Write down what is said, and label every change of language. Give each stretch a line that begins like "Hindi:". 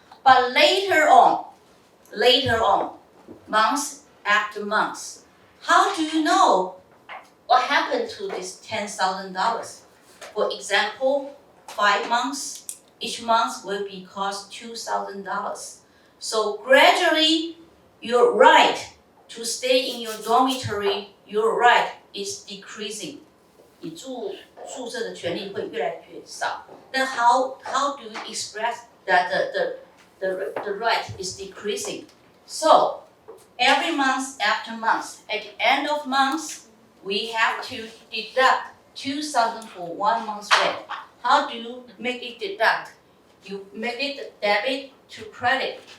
English: But later on, months after months, how do you know what happened to this $10,000? For example, 5 months, each month will be cost $2,000. So gradually, your right to stay in your dormitory, your right is decreasing.
Chinese: 你住宿舍的权利会越来越少。
English: Then how do you express that the right is decreasing? So every month after month, at the end of month, we have to deduct $2,000 for 1 month's rent. How do you make it deduct? You make it debit to credit.